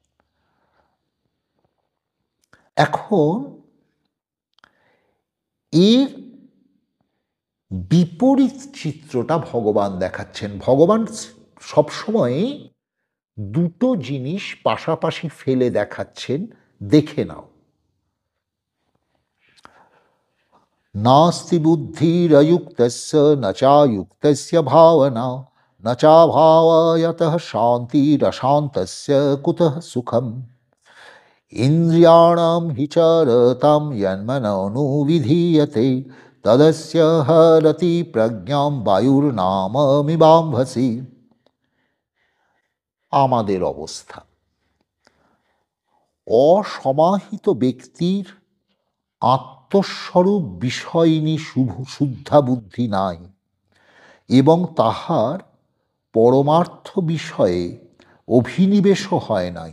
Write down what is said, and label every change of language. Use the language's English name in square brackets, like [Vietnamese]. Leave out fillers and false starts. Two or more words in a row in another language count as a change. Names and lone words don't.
[Bangla] এখন এর বিপরীত চিত্রটা ভগবান দেখাচ্ছেন। ভগবান সবসময় দুটো জিনিস পাশাপাশি ফেলে দেখাচ্ছেন, দেখে নাও। [Sanskrit] নাস্তি বুদ্ধিরযুক্তস্য ন চাযুক্তস্য ভাবনা ন চাভাবয়তঃ শান্তিরশান্তস্য কুতঃ সুখম ইন্দ্রিয়াণাম হি চরতাম যন্মননুবিধীয়তে তদস্য হরতি প্রজ্ঞাম বায়ুর্নামমিবাম্ভসি। [Bangla] আমাদের অবস্থা, অসমাহিত ব্যক্তির আত্মস্বরূপ বিষয়িনী শুদ্ধা বুদ্ধি নাই, এবং তাহার পরমার্থ বিষয়ে অভিনিবেশও হয় নাই।